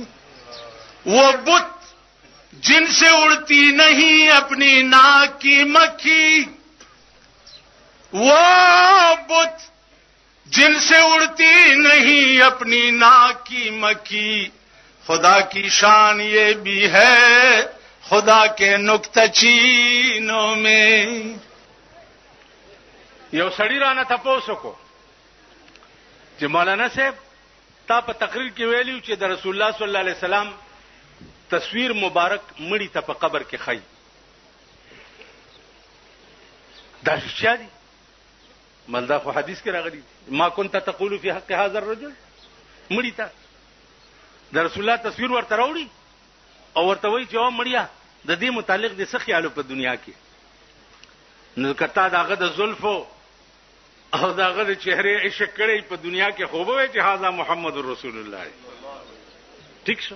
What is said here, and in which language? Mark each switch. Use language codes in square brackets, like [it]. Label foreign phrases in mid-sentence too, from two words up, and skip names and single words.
[ur] وہ بت جن سے اڑتی نہیں اپنی ناک کی مکھی، وہ بت جن سے اڑتی نہیں اپنی ناک کی مکھی، خدا کی شان یہ بھی ہے خدا کے نکتہ چینوں میں. [ps] یو سړی رانه تاسو کو چې مولانا صاحب تا په تقریر کې ویلیو چې د رسول الله صلی الله علیه وسلم تصویر مبارک مړی ته په قبر کې خای، دا شیا دي ملدا خو حدیث کې راغلی [ar] ما كنت تقول في حق هذا الرجل، [ps] مړی ته د رسول الله تصویر ورته راوړي او ورته وایي چې او مړیا د دې متعلق د څه خیالو په دنیا کې، نو کته داغه د زلفو او داغه د چهره عشق کړي په دنیا کې خوبه وي چې [ar] هاذا محمد رسول الله، [ps] ٹھیک شو؟